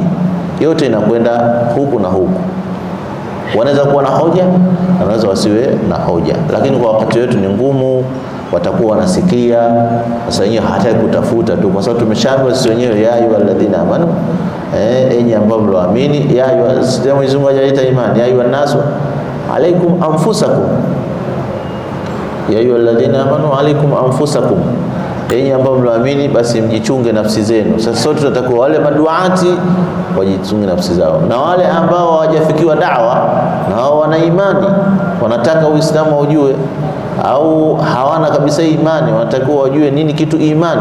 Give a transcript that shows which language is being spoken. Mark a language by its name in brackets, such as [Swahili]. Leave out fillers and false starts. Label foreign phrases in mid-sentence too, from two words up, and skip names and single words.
[Swahili] Yote inakwenda huku na huku. Wanaweza kuwa na hoja na wanaweza wasiwe na hoja, lakini kwa wakati wetu ni ngumu. Watakuwa wanasikia sasa, wenyewe hataki kutafuta tu, kwa sababu tumeshaambiwa sisi wenyewe [Arabic] يا أيها الذين آمنوا, [Swahili] enyi ambao mloamini, [Arabic] يا أيها, [Swahili] Mwenyezi Mungu hajaita imani, [Arabic] يا أيها الناس عليكم أنفسكم, يا أيها الذين آمنوا عليكم أنفسكم, [Swahili] enyi ambao mnaamini basi mjichunge nafsi zenu. Sasa sote tunatakiwa wale maduati wajichunge nafsi zao, na wale ambao hawajafikiwa da'wa na wao wana imani, wanataka Uislamu ujue, au hawana kabisa imani, wanatakiwa wajue nini kitu imani.